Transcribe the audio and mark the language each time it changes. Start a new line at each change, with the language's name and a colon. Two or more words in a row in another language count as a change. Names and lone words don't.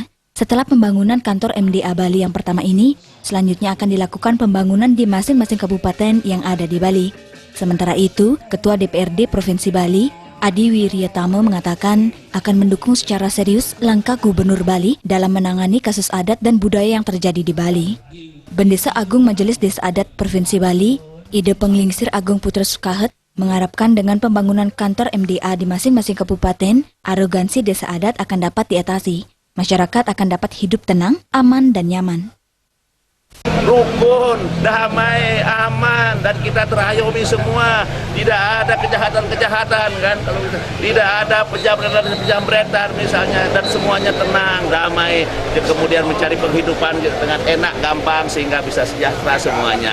Indonesian: Setelah pembangunan kantor MDA Bali yang pertama ini, selanjutnya akan dilakukan pembangunan di masing-masing kabupaten yang ada di Bali. Sementara itu, Ketua DPRD Provinsi Bali, Adi Wiryatamo mengatakan akan mendukung secara serius langkah Gubernur Bali dalam menangani kasus adat dan budaya yang terjadi di Bali. Bendesa Agung Majelis Desa Adat Provinsi Bali, Ide Penglingsir Agung Putra Sukahet, mengharapkan dengan pembangunan kantor MDA di masing-masing kabupaten, arogansi desa adat akan dapat diatasi. Masyarakat akan dapat hidup tenang, aman, dan nyaman. Rukun, damai, aman, dan kita terayomi semua. Tidak ada kejahatan-kejahatan, kan? Kalau tidak ada penjambretan misalnya, dan semuanya tenang, damai, dan kemudian mencari penghidupan dengan enak, gampang, sehingga bisa sejahtera semuanya.